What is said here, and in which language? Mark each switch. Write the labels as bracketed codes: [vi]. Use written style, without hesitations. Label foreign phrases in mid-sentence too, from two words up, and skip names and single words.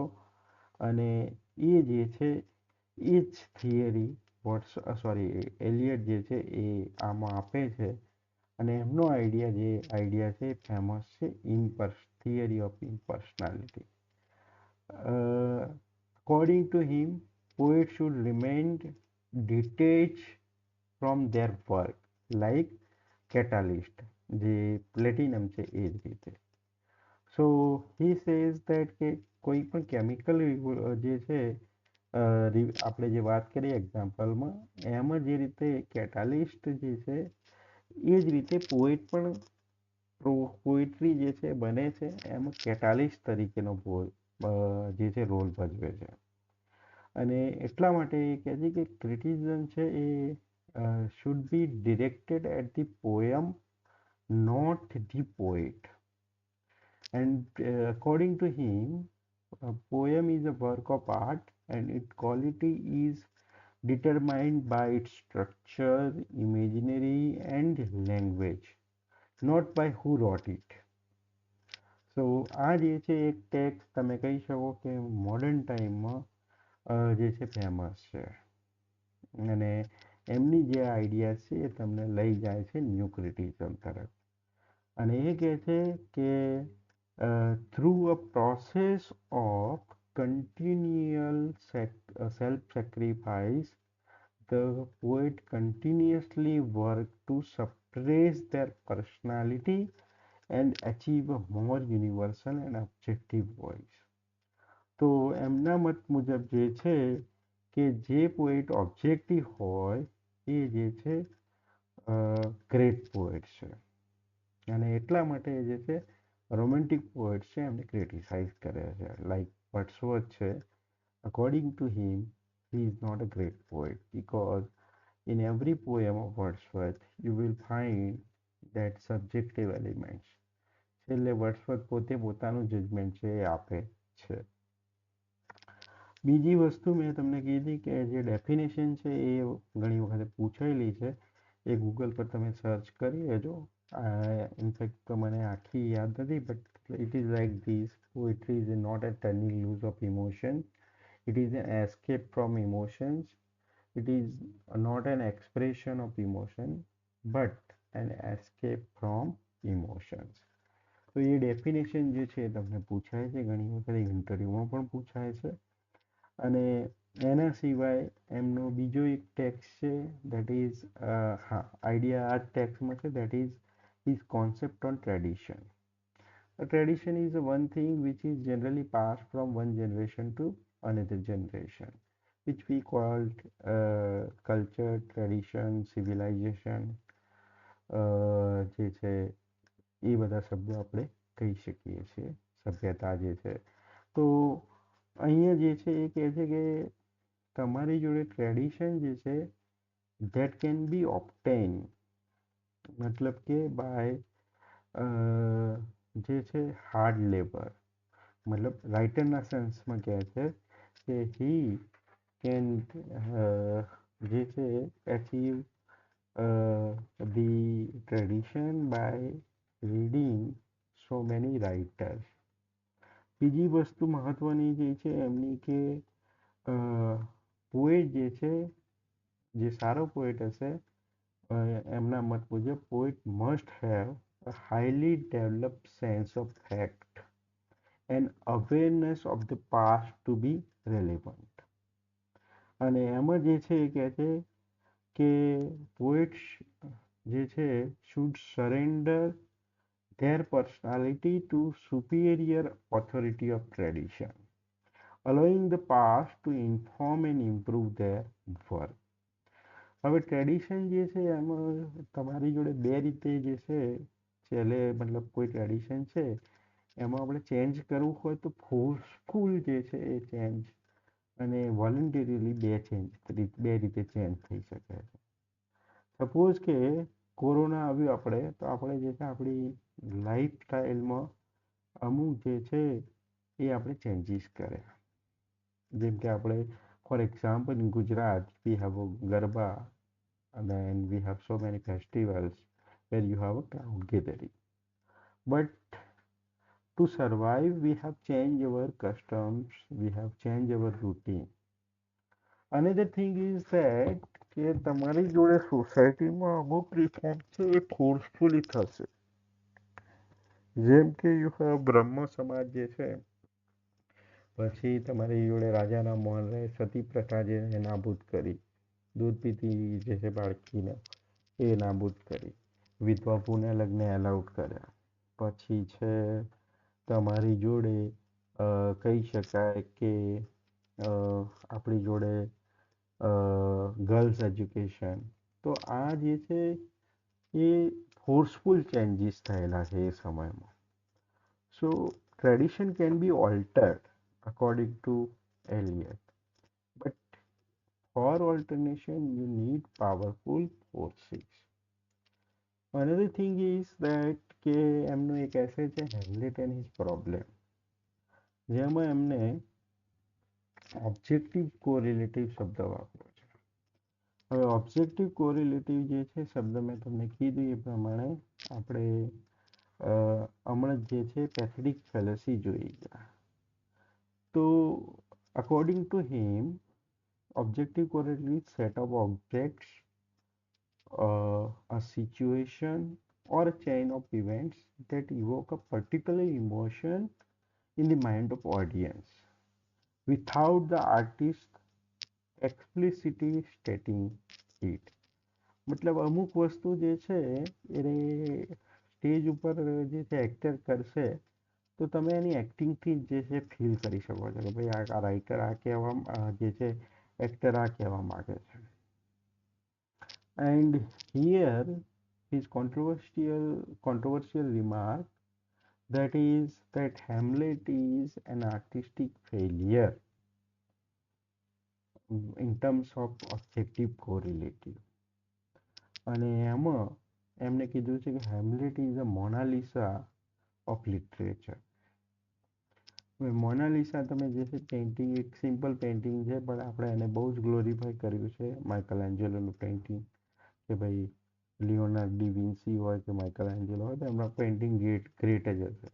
[gu] અને એ જે છે એ જ થિયરી એલિયટ જે છે એ આમાં આપે છે. અને એમનો આઈડિયા છે ફેમસ છે [en] theory of impersonality. According to him, poets should remain detached from their work, like catalyst, [gu] જે પ્લેટિનમ છે એ જ રીતે. [en] so he says that [gu] કે કોઈ પણ કેમિકલ જે છે આપણે જે વાત કરીએ એક્ઝામ્પલમાં, એમાં જે રીતે કેટાલિસ્ટ જે છે એ જ રીતે પોએટ પણ પોએટ્રી જે છે બને છે એમાં કેટાલિસ્ટ તરીકેનો જે છે રોલ ભજવે છે. અને એટલા માટે એ કહે છે કે ક્રિટિસિઝમ છે એ [en] should be directed at the poem, not the poet. And according to him, a poem is a work of art and its quality is determined by its structure, imaginary, and language, not by who wrote it. [gu] સો આ જે છે એક ટેક્સ તમે કહી શકો કે મોડર્ન ટાઈમમાં જે છે ફેમસ છે. અને એમની જે આઈડિયા છે એ તમને લઈ જાય છે [en] new criticism [gu] તરફ. અને એ કહે છે કે [en] through a process of continual self-sacrifice, the poet continuously work to suppress their personality and achieve a more universal and objective voice. [gu] તો એમના મત મુજબ જે છે કે જે પોએટ ઓબ્જેક્ટિવ હોય એ જે છે [en] great poet [gu] છે. અને એટલા માટે જે છે [en] romantic poet [gu] છે એમને ક્રિટિસાઇઝ કરે છે. [en] like Wordsworth છે, according to him he is not a great poet because in every poem of Wordsworth you will find that subjective elements. [gu] છેલ્લે વર્ડસવર્થ પોતે પોતાનું જજમેન્ટ છે એ આપે છે. બીજી વસ્તુ મેં તમને કીધી કે જે ડેફિનેશન છે એ ઘણી વખતે પૂછાયેલી છે, એ ગૂગલ પર તમે સર્ચ કરી લેજો. ઇનફેક્ટ તો મને આખી યાદ નથી, [en] બટ it is like this: poetry is not a turning loose of emotion, it is an escape from emotions, it is not an expression of emotion but an escape from emotions. [gu] તો એ ડેફિનેશન જે છે એ તમને પૂછાય છે, ઘણી વખત ઇન્ટરવ્યૂમાં પણ પૂછાય છે. અને એના સિવાય એમનો બીજો એક ટેક્સ છે [en] that is [gu] હા આઈડિયા આ ટેક્સમાં છે, [en] that is his concept on tradition. A tradition is one thing which is generally passed from one generation to another generation, which we called culture, tradition, civilization. [gu] જે છે એ બધા શબ્દો આપણે કહી શકીએ છીએ, સભ્યતા જે છે. તો અહીંયા જે છે એ કહે છે કે તમારી જોડે ટ્રેડિશન જે છે [en] that can be obtained, [gu] मतलब કે બાય જે છે [en] hard labour. [gu] મતલબ રાઇટરના સેન્સમાં કહે છે કે [en] he can [gu] જે છે [en] achieve the tradition by reading so many writers. [gu] બીજી વસ્તુ મહત્વની જે છે એમની કે પોએટ જે છે, જે સારો પોએટ હશે એમના મત મુજબ, [en] poet must have a highly developed sense of fact and awareness of the past to be relevant. [gu] અને એમાં જે છે એ કહે છે કે પોએટ્સ જે છે [en] should surrender their personality to superior authority of tradition, allowing the past to inform and improve their work. [gu] હવે ટ્રેડિશન જે છે એમાં તમારી જોડે બે રીતે જે છે છેલ્લે, મતલબ કોઈ ટ્રેડિશન છે એમાં આપણે ચેન્જ કરવું હોય તો ફોર્સફુલ જે છે એ ચેન્જ અને વોલન્ટરીલી બે રીતે ચેન્જ થઈ શકે છે. સપોઝ કે કોરોના આવ્યું આપણે, તો આપણે જે છે આપણી લાઈફ સ્ટાઈલમાં અમુક જે છે એ આપણે ચેન્જીસ કર્યા. જેમ કે આપણે [en] for example in Gujarat we have garba and then we have so many festivals where you have a crowd gathering. But to survive, we have changed our customs, we have changed our routine. Another thing is that [gu] કે તમારી જોડે સોસાયટીમાં અમુક રિફોર્મ છે એ ફોર્સફુલી થશે. જેમ કે [en] you have [gu] બ્રહ્મ સમાજ જે છે પછી તમારી જોડે રાજાના મોહન રાય સતી પ્રથા જે નાબૂદ કરી, દૂધ પીતી જે છે બાળકીને એ નાબૂદ કરી, વિધવા પુનઃ લગ્ન એલાઉડ કર્યા. પછી છે તમારી જોડે કહી શકાય કે આપણી જોડે [en] girls education. [gu] તો આ જે છે એ [en] forceful changes [gu] થયેલા છે એ સમયમાં. [en] so tradition can be altered according to Eliot, but for alternation you need powerful forces. Another thing is that [gu] કે એમનો એક એસે છે હેમ્લેટ એન્ડ હિઝ પ્રોબ્લેમ, જેમાં એમને [en] objective correlative [gu] શબ્દ વાપર્યો છે. હવે [en] objective correlative [gu] જે છે શબ્દ મેં તમને કીધું એ પ્રમાણે આપણે હમણાં જે છે [en] pathetic fallacy [gu] જોઈ ગયા. [en] તો according to him, objective correlative is set of objects, a situation or a chain of events that evoke a particular emotion in the mind of audience without the artist explicitly stating it. [gu] મતલબ અમુક વસ્તુ જે છે એ સ્ટેજ ઉપર જે છે એક્ટર કરશે તો તમે એની એક્ટિંગથી જે છે ફીલ કરી શકો છો કે ભાઈ આ રાઇટર આ કહેવા જે છે એક્ટર આ કહેવા માગે છે. [en] and here his controversial remark that is that Hamlet is an artistic failure in terms of objective correlative. [gu] અને એમાં એમને કીધું છે કે [en] Hamlet is a Mona Lisa of literature. [gu] મોનાલિસા તમે જે છે પેઇન્ટિંગ એક [en] simple painting [gu] છે પણ આપણે એને બહુ જ ગ્લોરીફાઈ કર્યું છે માઇકલ એન્જેલોનું પેઇન્ટિંગ કે ભાઈ લિયોનાર્ડ ડી વિન્સી હોય કે માઇકલ એન્જેલો હોય તો એમના પેઇન્ટિંગ ગ્રેટ જ હશે.